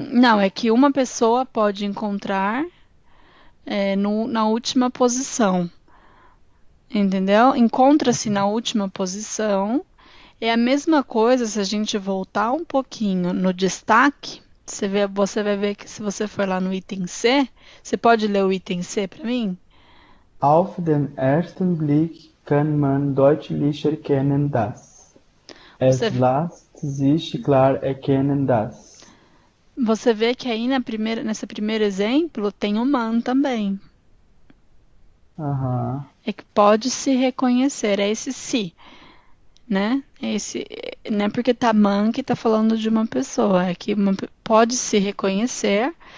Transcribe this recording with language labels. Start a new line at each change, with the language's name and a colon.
Portuguese: Não, é que uma pessoa pode encontrar na última posição. Entendeu? Encontra-se na última posição. É a mesma coisa se a gente voltar um pouquinho no destaque. Você vai ver que se você for lá no item C, você pode ler o item C para mim?
German: Auf den ersten Blick kann man deutlich erkennen, dass. Es lässt sich klar erkennen, dass.
Portuguese: Você vê que aí nesse primeiro exemplo tem o man também. É que pode se reconhecer, é esse se. Né? Não é porque tá man que tá falando de uma pessoa, é que pode se reconhecer.